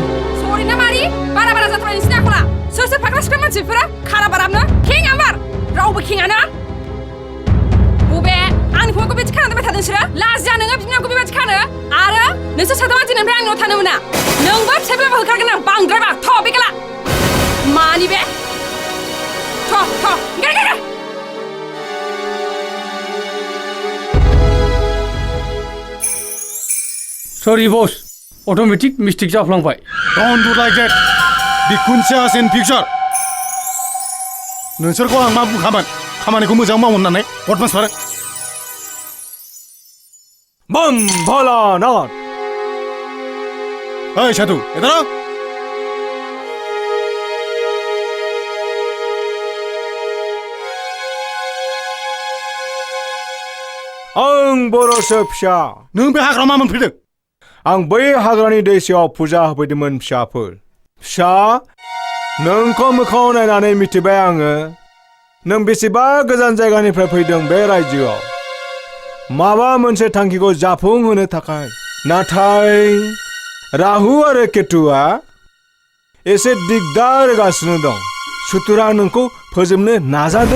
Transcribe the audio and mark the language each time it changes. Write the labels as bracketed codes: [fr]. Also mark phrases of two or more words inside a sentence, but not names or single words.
[brx] सरि ना मारि बारा बारा जाथारबाय नोंसिनि आखला सोर सोर फाग्ला सिख्ला मानसिफोरा खारा बाराबनो खें आमार रावबो खेङानो बबे आंनि फंबायखौ बेबायदि खाना दोनबाय थादों नोंसोरो लाजिया नोङो बिमाखौ बेबायदि खानो आरो नोंसोर साथामा दिनैनिफ्राय आंनाव थानो मोना नोंबो फिसाइब्लाबो होखागोन आं बांद्रायबा थ' बे गला मानि बे थ' गार सरि बस [en] automatic mistake [brx] जाफ्लांबाय [en] Don't do like that. [brx] बिखुनजोआस इन पिक्सार नोंसोरखौ आं मा बुंखामोन खामानिखौ मोजां मावो होननानै बदमासफोर बम भोलानाथ [hi] ओइ साधु इधर आओ [brx] आं बर'सो फिसा नों बे हाग्रायाव मा मोनफैदों आं बै हाग्रानि दैसायाव फुजा होफैदोंमोन फिसाफोर फिसा नोंखौ मोखाङाव नायनानै मिथिबाय आङो नों बेसेबा गोजान जायगानिफ्राय फैदों बे रायजोआव माबा मोनसे थांखिखौ जाफुंहोनो थाखाय नाथाय राहु आरो केतुआ एसे दिगदार होगासिनो दं सुथुरा नोंखौ फोजोबनो नाजादों